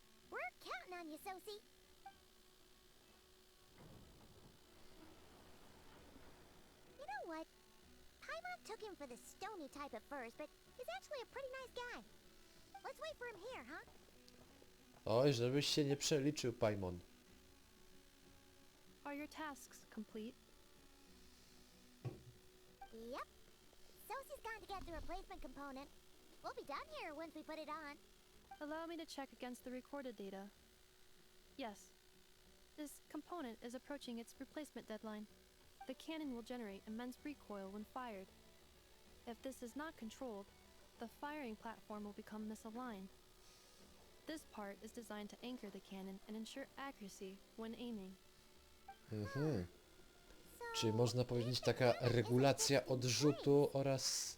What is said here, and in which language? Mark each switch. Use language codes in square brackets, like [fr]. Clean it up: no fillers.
[en] We're counting on you, Sosie. You know what? Paimon took him for the stony type at first, but he's actually a pretty nice guy. Let's wait for him here, huh? [pl] Oj, żebyś się nie przeliczył, Paimon. [en] Are your tasks complete? Yep. Sosie's gone to get the replacement component. We'll be done here once we put it on. Allow me to check against the recorded data. Yes. This component is approaching its replacement deadline. The cannon will generate immense recoil when fired. If this is not controlled, the firing platform will become misaligned. This part is designed to anchor the cannon and ensure accuracy when aiming. Mhm. So, [pl] Czyli można powiedzieć taka regulacja odrzutu oraz